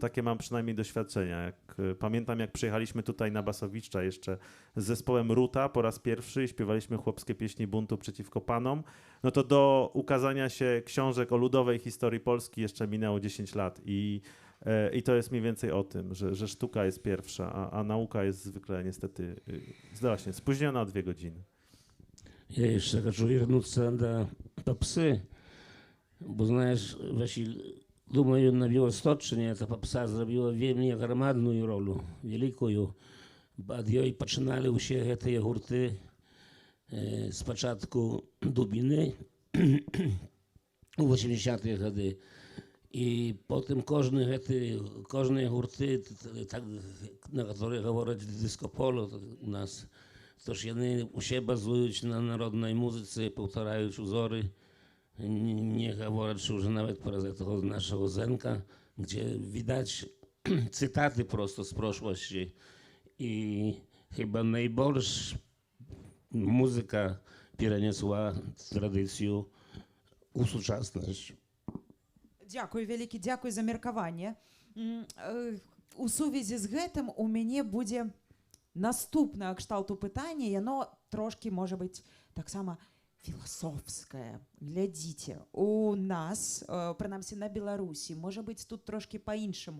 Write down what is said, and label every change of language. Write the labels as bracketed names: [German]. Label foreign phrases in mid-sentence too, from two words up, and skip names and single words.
[Polish] Takie mam przynajmniej doświadczenia. Pamiętam, jak przyjechaliśmy tutaj na Basowiczcza jeszcze z zespołem Ruta po raz pierwszy i śpiewaliśmy chłopskie pieśni buntu przeciwko panom, no to do ukazania się książek o ludowej historii Polski jeszcze minęło 10 lat i to jest mniej więcej o tym, że sztuka jest pierwsza, a nauka jest zwykle niestety właśnie spóźniona o 2 godziny. [Russian] Я jeszcze хочу вернуться до попсы, [Ukrainian] бо знаєш, Василь, думаю, на Білосточчині ця попса зробила вельми громадную роль, великую. [Belarusian] Ад ёй пачыналі ўсе гэтыя гурты спачатку Дубіны у 80-е гады. І потым кожныя гурты, так, [Russian] на которые [Belarusian] гавораць дыскополо у нас, то ж яны ўсе базуюць на народнай музыцы, паўтараюць узоры, не гаворачы ўжо нават пра гэтага нашага Зенка, [Polish] gdzie widać cytaty prosto z proszłości i chyba najbardziej muzyka [Ukrainian] перенесла традицію у сучасність. [Belarusian] Дзякуй вялікі, дзякуй за меркаванне. У сувязі з гэтым у мяне будзе наступнае кшталту пытання, яно трошкі можа быць таксама філасофскае. Глядзіце, у нас, прынамсі на Беларусі, можа быць тут трошкі па-іншаму.